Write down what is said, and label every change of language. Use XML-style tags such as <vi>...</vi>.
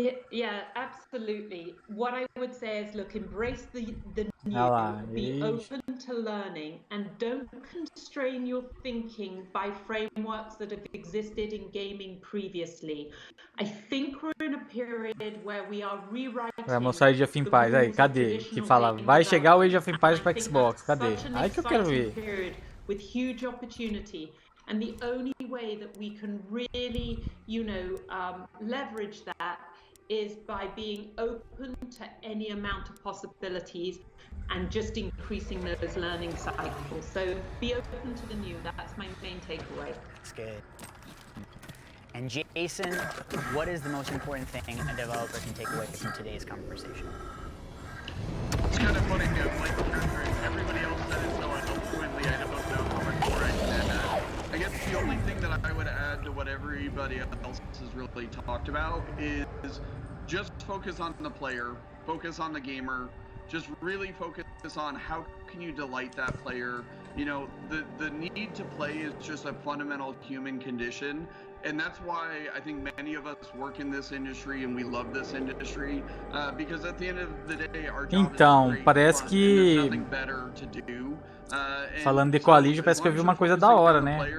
<en>Yeah, absolutely. What I would say is, look, embrace the new, be open to learning, and don't constrain your thinking by frameworks that have existed in gaming previously. I think we're in a period where we are rewriting.</en> <pt>Vai mostrar Age of Empires aí, cadê? Que fala, vai chegar o Age of Empires para Xbox, cadê? Aí que eu quero ver.</pt> <en>With huge opportunity. And the only way that we can really, you know, leverage that is by being open to any amount of possibilities and just increasing those learning cycles. So be open to the new. That's my main takeaway. That's good. And Jason, what is the most important thing a developer can take away from today's conversation? It's kind of funny, like everybody else said it so eloquently, I don't know how much more I can add. I guess the only thing that I would add to what everybody else has really talked about is just focus on the player, focus on the gamer, just really focus on how can you delight that player. You know, the need to play is just a fundamental human condition. And that's why I think many of us work in this industry and we love this industry because at the end of the day our job</en> <pt>então,</pt> <en>is</en> <pt>parece que falando de Coalition, parece que eu vi uma coisa da hora, né?</pt>